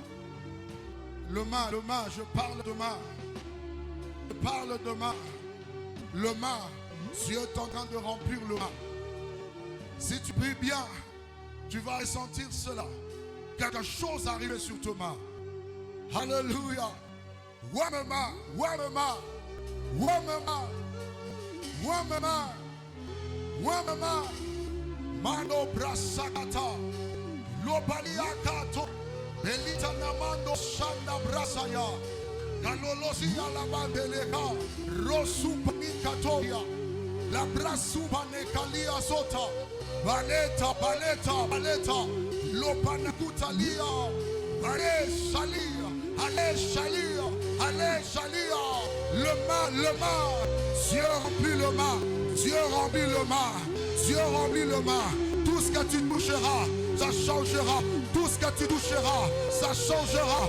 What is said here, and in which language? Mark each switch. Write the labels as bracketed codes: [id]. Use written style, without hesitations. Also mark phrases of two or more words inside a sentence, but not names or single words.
[fr] Le mât, je parle de mât. Le mât, Dieu est en train de remplir le mât. Si tu pries bien, tu vas ressentir cela. Quelque chose arrive sur ta main. Alléluia. Wamama, wamama, wamama, wamama, wamama. Mano brasakata. Lobaliakato. Belita namando shanda brasaya. Kalolosia la bandeleka. Rosupa nikatoya. La brasupa nekalia sota. Baleta, baleta, baleta. Lopanakutalia. Allez, chalia. Allez, chalia. Allez, chalia. Le mât. Dieu remplit le mât. Dieu remplit le mât. Dieu remplit le mât. Tout ce que tu toucheras, ça changera. Tout ce que tu toucheras, ça changera.